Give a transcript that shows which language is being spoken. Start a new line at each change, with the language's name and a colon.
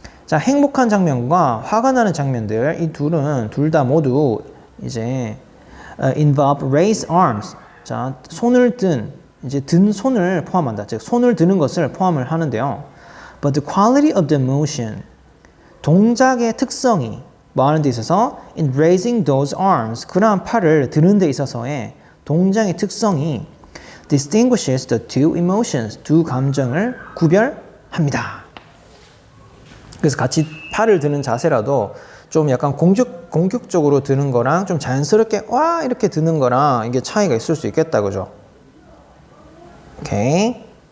Korean: 자, 행복한 장면과 화가 나는 장면들, 이 둘 다 모두 이제
English: involve raised arms.
Korean: 자, 손을 든 손을 포함한다. 즉, 손을 드는 것을 포함을 하는데요.
English: But the quality of the motion.
Korean: 동작의 특성이 뭐 하는 데 있어서
English: in raising those arms.
Korean: 그러한 팔을 드는 데 있어서의 동작의 특성이
English: distinguishes the two emotions.
Korean: 두 감정을 구별합니다. 그래서 같이 팔을 드는 자세라도 좀 약간 공격적으로 드는 거랑 좀 자연스럽게 와 이렇게 드는 거랑 이게 차이가 있을 수 있겠다. 그죠? 오케이.